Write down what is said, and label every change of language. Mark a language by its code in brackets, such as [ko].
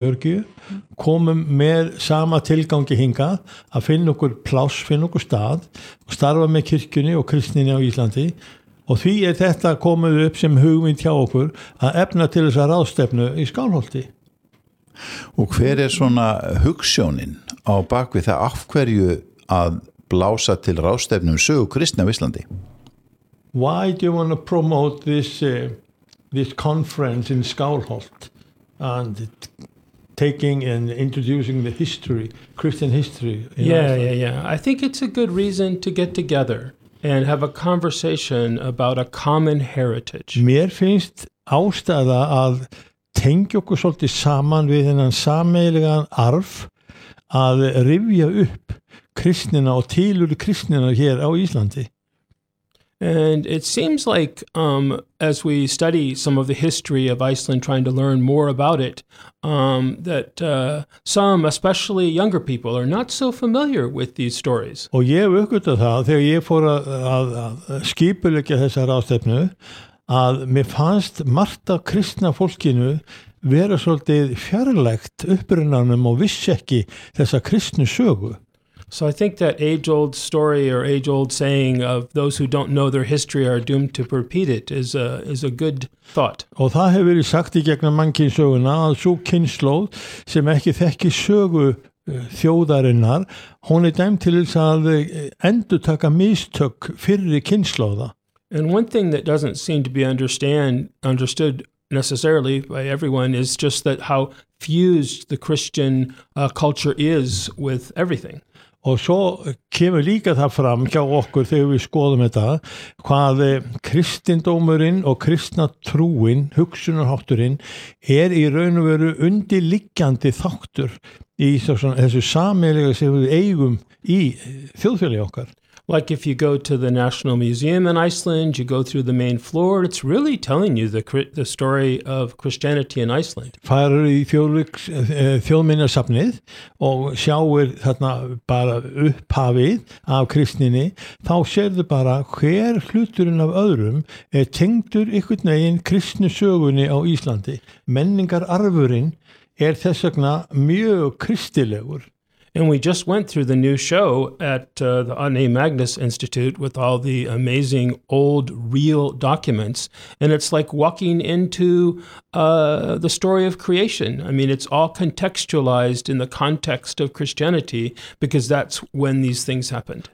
[is] Örgju, komum með sama tilgangi hingað að finna okkur pláss, finna okkur stað og starfa með kirkjunni og kristninni á Íslandi og því þetta komið upp sem hugmynd hjá okkur að efna til þessa ráðstefnu í Skálholti. Og hver svona hugsjónin á bakvið það af hverju að blása til ráðstefnum sögu kristni á Íslandi? [en] Why do you want to promote this this conference in Skálholt and taking and introducing the history, Christian history. Yeah. I think it's a good reason to get together and have a conversation about a common heritage. [is] Mér finnst ástæða að tengja okkur svolítið saman við þennan sameiginlegan arf að rifja upp kristnina og tilurð kristnina hér á Íslandi. [en] And it seems like as we study some of the history of Iceland trying to learn more about it that some especially younger people are not so familiar with these stories. [is] Og ég uppgötvaði það þegar ég fór að skipuleggja þessa ráðstefnu að mér fannst margt af kristna fólkinu vera svolítið fjarlægt upprunanum og vissi ekki þessa kristnu sögu. [en] So I think that age-old story or age-old saying of those who don't know their history are doomed to repeat it is a good thought. [is] Og það hefur verið sagt í gegnum mannkynsöguna að sú kynslóð sem ekki þekki sögu þjóðarinnar, hún dæmd til þess að endurtaka mistök fyrri kynslóða. [en] And one thing that doesn't seem to be understood necessarily by everyone is just that how fused the Christian culture is with everything. [is] Og svo kemur líka það fram hjá okkur þegar við skoðum þetta hvað kristindómurinn og kristna trúin, hugsunarhátturinn er í raun og veru undirliggjandi þáttur í þessu sameiginlega sem við eigum í þjóðfélagi okkar. [en] Like if you go to the National Museum in Iceland, you go through the main floor, it's really telling you the story of Christianity in Iceland. [is] Færir í þjóðminjasafnið og sjáir þarna bara upphafið af kristninni, þá sérðu bara hver hluturinn af öðrum tengdur ykkur negin kristnu sögunni á Íslandi. Menningararfurinn þess vegna mjög kristilegur. [en] And we just went through the new show at the Anne Magnus Institute with all the amazing old real documents. And it's like walking into the story of creation. I mean, it's all contextualized in the context of Christianity because that's when these things happened.